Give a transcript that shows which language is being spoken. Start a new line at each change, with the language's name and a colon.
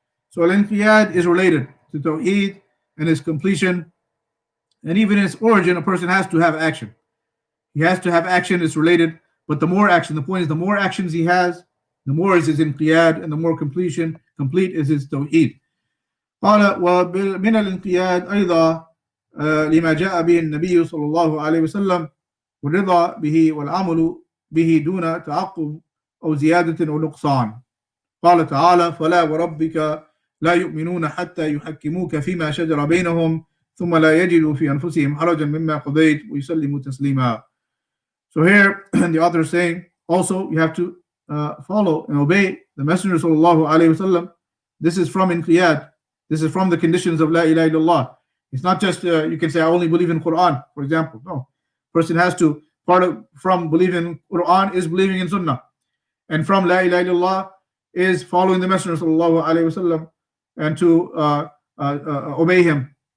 English: So al-inqiyad is related to tawheed and its completion, and even in its origin, a person has to have action. He has to have action. It's related, but the more action, the point is, the more actions he has, the more is his inqiyad, and the more complete is his tawheed.
Arabic: قال ومن الانقياد أيضا لما جاء به النبي صلى الله عليه وسلم والرضا به والعمل به دون تعقب أو زيادة أو نقصان. قال تعالى: فلا وربك لا يؤمنون حتى يحكموك فيما شجر بينهم ثم لا يجدوا في أنفسهم حرجا مما قضيت ويسلموا تسليما.
English: So here the author is saying also you have to follow and obey the Messenger sallallahu alaihi wasallam. This is from inqiyad. This is from the conditions of La ilaha illallah. It's not just you can say I only believe in Quran, for example. No, person has to from believing in Quran is believing in Sunnah, and from La ilaha illallah is following the Messenger sallallahu alaihi wasallam and to obey him.